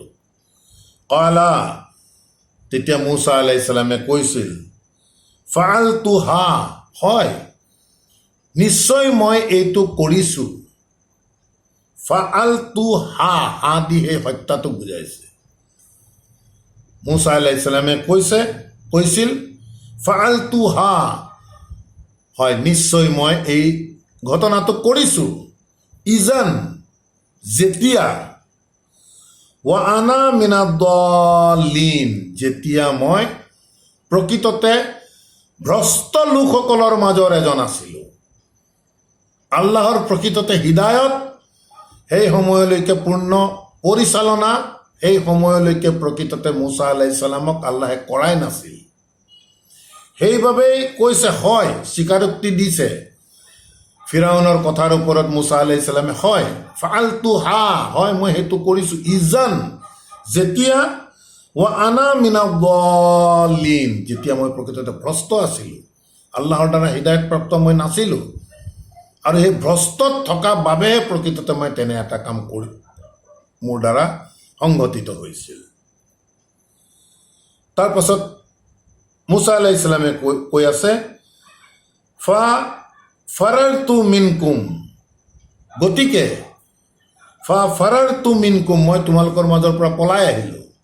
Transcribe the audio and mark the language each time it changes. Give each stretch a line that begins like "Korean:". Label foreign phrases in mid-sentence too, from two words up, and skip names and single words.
Assamese: কালা, তেতিয়া মুছা
Arabic: عليه السلام
Assamese: কৈছিল, ফাআলতুহা, হয় নিশ্চয় মই এইটো কৰিছোঁ, ফাআলতুহা, হা দি সেই হত্যাটো বুজাইছে। মুছা
Arabic: عليه السلام
Assamese: কৈছিল ফাআলতুহা, হয় নিশ্চয় মই এই ঘটনাটো কৰিছোঁ, ইজান, যেতিয়া,
Arabic: وأنا من الضالين,
Assamese: যেতিয়া মই প্ৰকৃততে ভ্ৰষ্ট লোকসকলৰ মাজৰ এজন আছিলোঁ। আল্লাহৰ প্ৰকৃততে হৃদায়ত সেই সময়লৈকে পূৰ্ণ পৰিচালনা, সেই সময়লৈকে প্ৰকৃততে মুছা
Arabic: عليه السلام
Assamese: আল্লাহে কৰাই নাছিল। সেইবাবেই কৈছে, হয়, স্বীকাৰোক্তি দিছে ফিৰাউনৰ কথাৰ ওপৰত মুছা
Arabic: عليه السلام,
Assamese: হয় ফাআলতুহা, হয় মই সেইটো কৰিছোঁ, ইজান, যেতিয়া,
Arabic: وأنا من الضالين,
Assamese: যেতিয়া মই প্ৰকৃততে ভ্ৰষ্ট আছিলোঁ, আল্লাহৰ দ্বাৰা হৃদায়তপ্ৰাপ্ত মই নাছিলোঁ, আৰু সেই ভ্ৰষ্টত থকা বাবেহে প্ৰকৃততে মই তেনে এটা কাম কৰি মোৰ দ্বাৰা সংঘটিত হৈছিল। তাৰ পাছত মুছা
Arabic: عليه السلام
Assamese: কৈ আছে,
Arabic: فررت منكم,
Assamese: গতিকে
Arabic: فررت منكم,
Assamese: মই তোমালোকৰ মাজৰ পৰা পলাই আহিলোঁ,